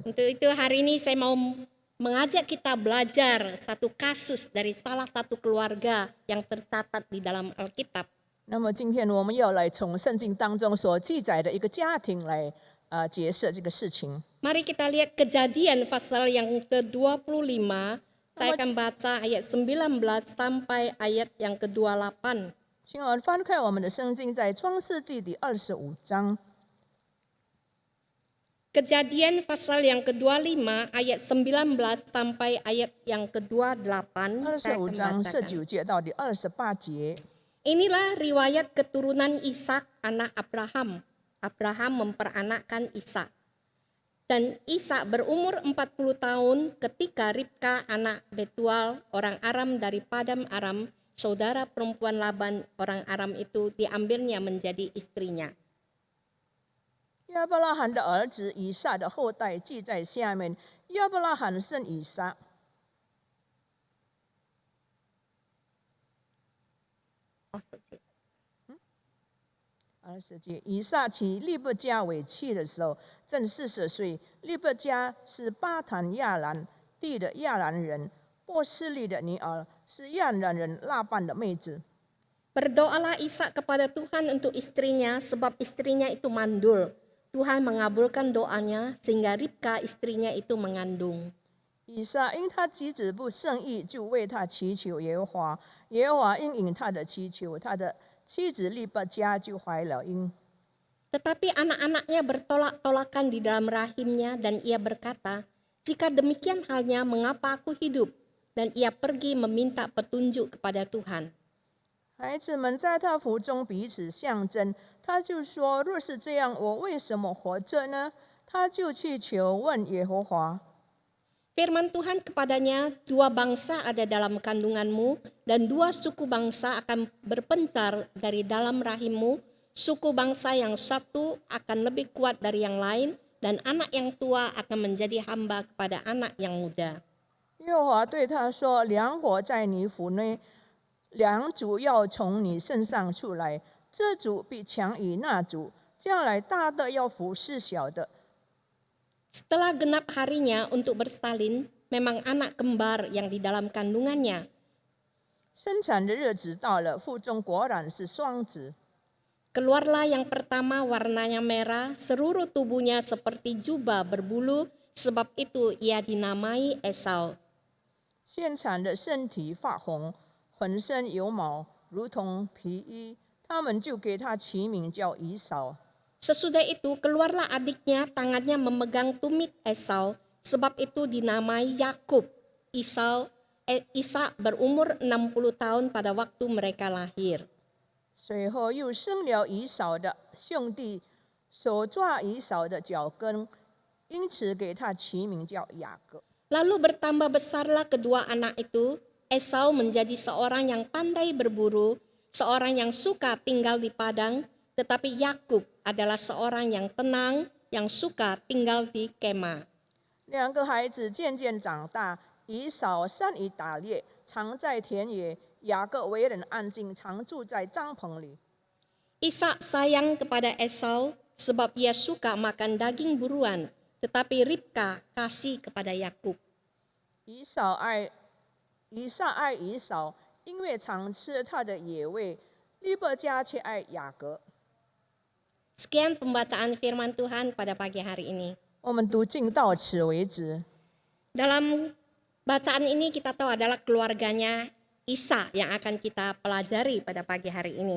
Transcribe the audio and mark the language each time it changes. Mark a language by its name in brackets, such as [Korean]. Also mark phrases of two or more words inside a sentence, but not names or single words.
[Indonesian] Untuk itu hari ini saya mau mengajak kita belajar satu kasus dari salah satu keluarga yang tercatat di dalam Alkitab. [Chinese] 那么今天我们要来从圣经当中所记载的一个家庭来解释这个事情。 [Indonesian] Mari kita lihat Kejadian pasal yang ke-25. Saya akan baca ayat 19 sampai ayat yang ke-28. [Chinese] 请我们翻开我们的圣经，在创世纪第25章。 [Indonesian] Kejadian pasal yang ke-25 ayat 19 sampai ayat yang ke-28. Saya [Chinese] 25 [Indonesian] akan [Chinese] 章 [Indonesian] bacakan. [Chinese] 19 节到第28节。 [Indonesian] Inilah riwayat keturunan Ishak anak Abraham. Abraham memperanakkan Ishak. Dan Ishak berumur 40 tahun ketika Ribka anak Betual orang Aram dari Padam Aram, saudara perempuan Laban orang Aram itu diambilnya menjadi istrinya. [Chinese] 亚伯拉罕的儿子以撒的后代记在下面。亚伯拉罕生以撒。 20节，以撒娶利伯加为妻的时候，正40岁。利伯加是巴坦亚兰地的亚兰人，波斯利的女儿，是亚兰人拉班的妹子。 [Indonesian] Berdoalah Ishak kepada Tuhan untuk istrinya sebab istrinya itu mandul. Tuhan mengabulkan doanya sehingga Ribka istrinya itu mengandung. [Chinese] 以撒因他妻子不胜意，就为他祈求耶和华。耶和华应允他的祈求，他的妻子利伯加就怀了婴。 [Indonesian] Tetapi anak-anaknya bertolak-tolakan di dalam rahimnya dan ia berkata, jika demikian halnya mengapa aku hidup? Dan ia pergi meminta petunjuk kepada Tuhan. [Chinese] 孩子们在他腹中彼此相争，他就说：“若是这样，我为什么活着呢？” 他就去求问耶和华。 [Indonesian] Firman Tuhan kepadanya, dua bangsa ada dalam kandunganmu dan dua suku bangsa akan berpencar dari dalam rahimmu. Suku bangsa yang satu akan lebih kuat dari yang lain dan anak yang tua akan menjadi hamba kepada anak yang muda. [Chinese] 耶和华对他说：“两国在你腹内，两族要从你身上出来，这族必强于那族，将来大的要服侍小的。” [Indonesian] Setelah genap harinya untuk bersalin, memang anak kembar yang di dalam kandungannya. [Chinese] 生产的日子到了，腹中果然是双子。 [Indonesian] Keluarlah yang pertama warnanya merah, seluruh tubuhnya seperti jubah berbulu, sebab itu ia dinamai Esau. [Chinese] 现产的身体发红，浑身有毛，如同皮衣，他们就给他起名叫以扫。 [Indonesian] Sesudah itu keluarlah adiknya, tangannya memegang tumit Esau, sebab itu dinamai Yakub. Ishak berumur 60 tahun pada waktu mereka lahir. [Chinese] 随后又生了以扫的兄弟，手抓以扫的脚跟，因此给他起名叫雅各。 [Indonesian] Lalu bertambah besarlah kedua anak itu. Esau menjadi seorang yang pandai berburu, seorang yang suka tinggal di padang, tetapi Yakub adalah seorang yang tenang, yang suka tinggal di kemah. [Chinese] 两个孩子渐渐长大，以扫善于打猎，常在田野；雅各为人安静，常住在帐篷里。 [Indonesian] Ishak sayang kepada Esau sebab ia suka makan daging buruan, tetapi Ribka kasih kepada Yakub. [Chinese] 以撒爱以扫，因为常吃他的野味；利伯加却爱雅各。 [Indonesian] Sekian pembacaan firman Tuhan pada pagi hari ini. [Chinese] 我们读经到此为止。 [Indonesian] Dalam bacaan ini kita tahu adalah keluarganya Ishak yang akan kita pelajari pada pagi hari ini.